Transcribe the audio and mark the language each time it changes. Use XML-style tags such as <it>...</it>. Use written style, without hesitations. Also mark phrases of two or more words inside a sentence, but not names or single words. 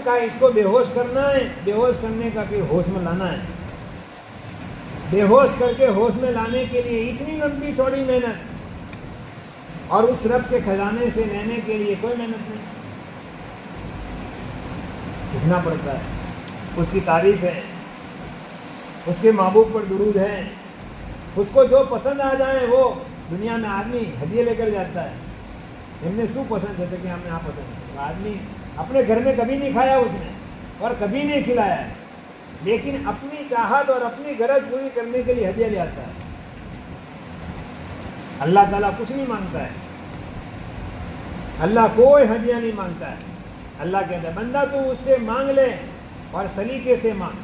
<ur>اس کو بے ہوش کرنا ہے، بے ہوش کرنے کا پھر ہوش میں لانا ہے، بے ہوش کر کے ہوش میں لانے کے لیے اتنی لمبی چوڑی محنت، اور اس رب کے خزانے سے لینے کے لیے کوئی محنت نہیں، سیکھنا پڑتا ہے۔ اس کی تعریف ہے، اس کے محبوب پر درود ہے، اس کو جو پسند آ جائے وہ دنیا میں آدمی ہدیے لے کر جاتا ہے۔</ur> <gu>એમને શું પસંદ છે કે હમને આ પસંદ છે.</gu> <ur>આદમી اپنے گھر میں کبھی نہیں کھایا اس نے اور کبھی نہیں کھلایا ہے، لیکن اپنی چاہت اور اپنی غرض پوری کرنے کے لیے ہدیہ لے آتا ہے. اللہ تعالیٰ کچھ نہیں مانگتا ہے، اللہ کوئی ہدیہ نہیں مانگتا ہے. اللہ کہتا ہے بندہ تو اس سے مانگ لے اور سلیقے سے مانگ.</ur>